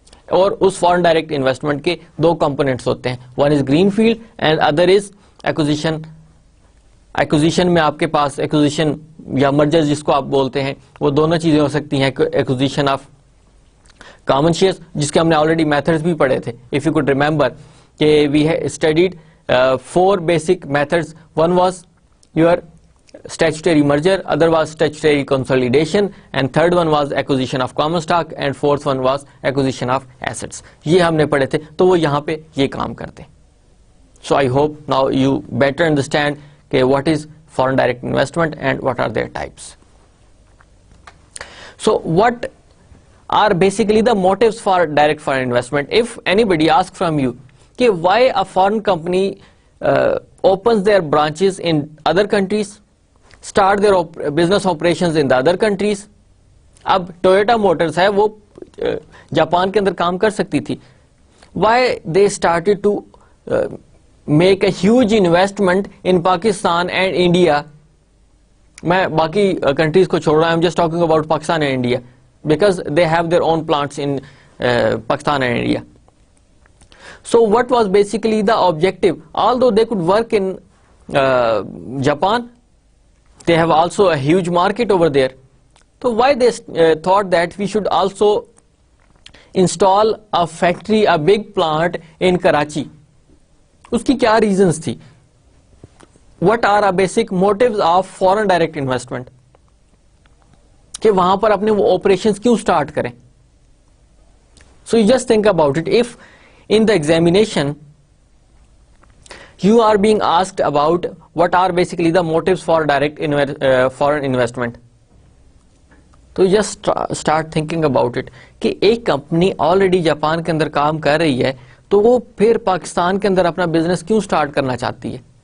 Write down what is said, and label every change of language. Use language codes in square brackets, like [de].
[ur] اور اس foreign direct investment کے دو components ہوتے ہیں، [en] One is greenfield and other is acquisition. [ur] Acquisition میں آپ کے پاس ایکوزیشن یا مرجر جس کو آپ بولتے ہیں وہ دونوں چیزیں ہو سکتی ہیں. ایکوزیشن آف کامن شیئرز جس کے ہم نے آلریڈی میتھڈز بھی پڑھے تھے، [en] if you could remember [ur] کہ [en] We studied 4 basic methods. One was your statutory merger, other was statutory consolidation, and third one was acquisition of common stock, and fourth one was acquisition of assets. [ur] یہ ہم نے پڑھے تھے تو وہ یہاں پہ یہ کام کرتے. [en] So I hope now you better understand کہ what is foreign direct investment and what are their types. So what are basically the motives for direct foreign investment? If anybody asks from you کہ why a foreign company opens their branches in other countries, start their business operations in the other countries. [ur] اب Toyota Motors ہے وہ Japan کے اندر کام کر سکتی تھی. [en] Why they started to make a huge investment in Pakistan and India. [ur] میں باقی countries کو چھوڑ رہا ہوں, [en] I'm just talking about Pakistan and India because they have their own plants in Pakistan and India. So what was basically the objective? Although they could work in Japan, they have also a huge market over there. So why they thought that we should also install a factory, a big plant in Karachi? [ur] اس کی کیا reasons تھی؟ [en] What are our basic motives of foreign direct investment? [ur] کہ وہاں پر اپنے وہ operations کیوں start کریں؟ [en] So you just think about it. If in the examination you are being asked about what are basically the motives for direct foreign investment, تو just start thinking about it [ur] کہ ایک company already Japan کے اندر کام کر رہی ہے تو وہ پھر پاکستان کے اندر اپنا بزنس کیوں سٹارٹ کرنا چاہتی ہے؟